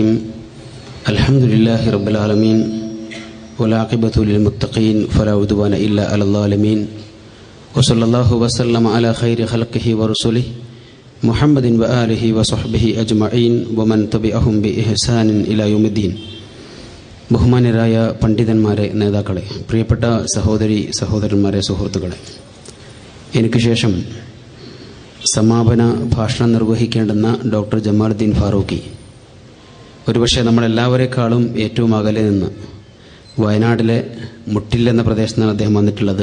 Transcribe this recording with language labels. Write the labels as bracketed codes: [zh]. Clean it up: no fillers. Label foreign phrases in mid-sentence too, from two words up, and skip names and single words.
[ar] الحمد لله رب العالمين والعاقبة للمتقين فلا عدوان إلا على الظالمين. وصلى الله وسلم على خير خلقه ورسله محمد وآله وصحبه أجمعين ومن تبعهم بإحسان إلى يوم الدين. [ml] ബഹുമാന്യരായ പണ്ഡിതന്മാരെ, നേതാക്കളെ, പ്രിയപ്പെട്ട സഹോദരി സഹോദരന്മാരെ, സുഹൃത്തുക്കളെ, എനിക്ക് ശേഷം സമാപന ഭാഷണം നിർവഹിക്കേണ്ടുന്ന ഡോക്ടർ ജമാലുദ്ദീൻ ഫാറൂഖി ഒരുപക്ഷെ നമ്മളെല്ലാവരെക്കാളും ഏറ്റവും അകലെ നിന്ന് വയനാട്ടിലെ മുട്ടിൽ എന്ന പ്രദേശത്താണ് അദ്ദേഹം വന്നിട്ടുള്ളത്.